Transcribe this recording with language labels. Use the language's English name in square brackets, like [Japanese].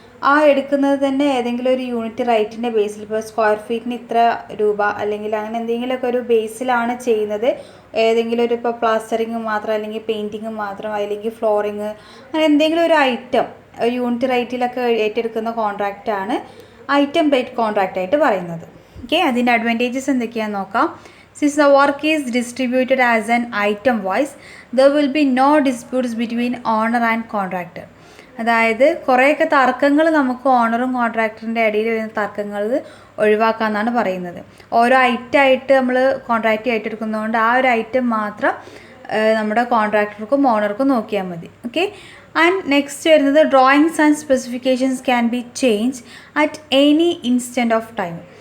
[Malayalam] ആ എടുക്കുന്നത് തന്നെ ഏതെങ്കിലും ഒരു യൂണിറ്റ് റേറ്റിൻ്റെ ബേസിൽ, ഇപ്പോൾ സ്ക്വയർ ഫീറ്റിന് ഇത്ര രൂപ അല്ലെങ്കിൽ അങ്ങനെ എന്തെങ്കിലുമൊക്കെ ഒരു ബേസിലാണ് ചെയ്യുന്നത്. ഏതെങ്കിലും ഒരു ഇപ്പോൾ പ്ലാസ്റ്ററിങ് മാത്രം, അല്ലെങ്കിൽ പെയിൻറ്റിങ് മാത്രം, അല്ലെങ്കിൽ ഫ്ലോറിങ്, അങ്ങനെ എന്തെങ്കിലും ഒരു ഐറ്റം ഒരു യൂണിറ്റ് റേറ്റിലൊക്കെ ഏറ്റെടുക്കുന്ന കോൺട്രാക്റ്റാണ് ഐറ്റം റേറ്റ് കോൺട്രാക്റ്റ് ആയിട്ട് പറയുന്നത്. ഓക്കെ, അതിൻ്റെ അഡ്വാൻറ്റേജസ് എന്തൊക്കെയാണെന്ന് നോക്കാം. [English] Since the work is distributed as an item wise, there will be no disputes between owner and contractor. [Malayalam] അതായത് കുറേയൊക്കെ തർക്കങ്ങൾ നമുക്ക് ഓണറും കോൺട്രാക്ടറിൻ്റെ ഇടയിൽ വരുന്ന തർക്കങ്ങൾ ഒഴിവാക്കാമെന്നാണ് പറയുന്നത്. ഓരോ ഐറ്റമായിട്ട് നമ്മൾ കോൺട്രാക്റ്റ് ഏറ്റെടുക്കുന്നതുകൊണ്ട് ആ ഒരു ഐറ്റം മാത്രം നമ്മുടെ കോൺട്രാക്ടർക്കും ഓണർക്കും നോക്കിയാൽ മതി. [English] okay, and next [Malayalam] വരുന്നത് [English] Drawings and specifications can be change at any instant of time.